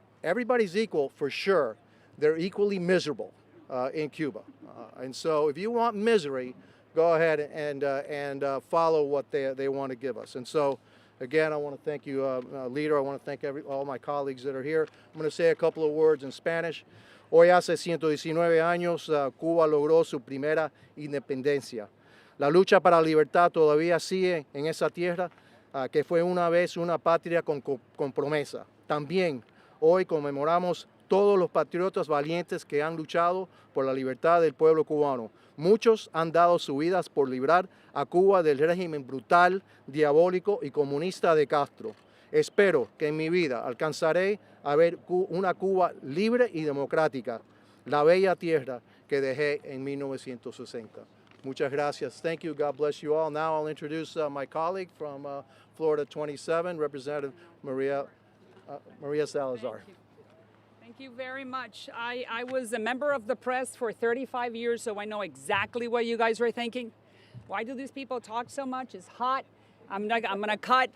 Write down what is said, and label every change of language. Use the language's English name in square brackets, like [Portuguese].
[English] Everybody's equal for sure. They're equally miserable in Cuba. And so if you want misery, go ahead and follow what they want to give us. And so, again, I want to thank you, Leader. I want to thank all my colleagues that are here. I'm going to say a couple of words in Spanish. [Spanish] Hoy hace 119 años, Cuba logró su primera independencia. La lucha para la libertad todavía sigue en esa tierra, que fue una vez una patria con promesa. También hoy conmemoramos todos los patriotas valientes que han luchado por la libertad del pueblo cubano. Muchos han dado sus vidas por librar a Cuba del régimen brutal, diabólico y comunista de Castro. Espero que en mi vida alcanzaré a ver una Cuba libre y democrática, la bella tierra que dejé en 1960. Muchas gracias. [English] Thank you. God bless you all. Now I'll introduce my colleague from Florida 27, Representative Maria Salazar. Thank you very much. I was a member of the press for 35 years, so I know exactly what you guys were thinking. Why do these people talk so much? It's hot. I'm going to cut.